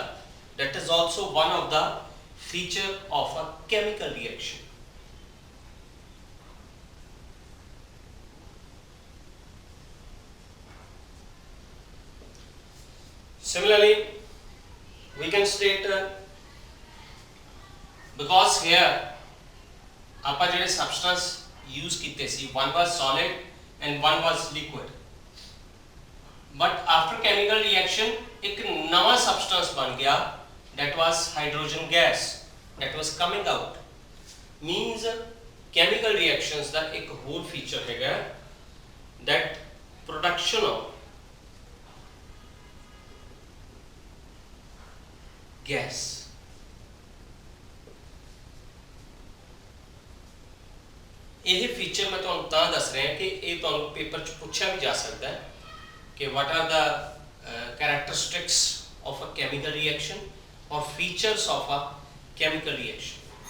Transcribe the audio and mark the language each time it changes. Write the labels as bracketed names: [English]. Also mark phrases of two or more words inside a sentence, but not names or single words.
[English] That is also one of the feature of a chemical reaction. Similarly, we can state because here [Punjabi] ਆਪਾਂ ਜਿਹੜੇ [English] substance use [Punjabi] ਕੀਤੇ ਸੀ, [English] one was solid and one was liquid, but after chemical reaction [Punjabi] एक नवा substance बन गया, [English] that was hydrogen gas that was coming out. Means chemical reactions [Punjabi] ਦਾ ਇੱਕ ਹੋਰ feature ਹੈਗਾ [English] that production of गैस. [Punjabi] ਯਹੀ ਫੀਚਰ ਮੈਂ ਤੁਹਾਨੂੰ ਤਾਂ ਦੱਸ ਰਿਹਾ ਕਿ ਯੇ ਤੁਹਾਨੂੰ ਪੇਪਰ ਚ ਪੁੱਛਾ ਭੀ ਜਾ ਸਕਦਾ ਹੈ ਕਿ [English] what are the characteristics of a chemical reaction [Punjabi] और [English] features of a chemical reaction.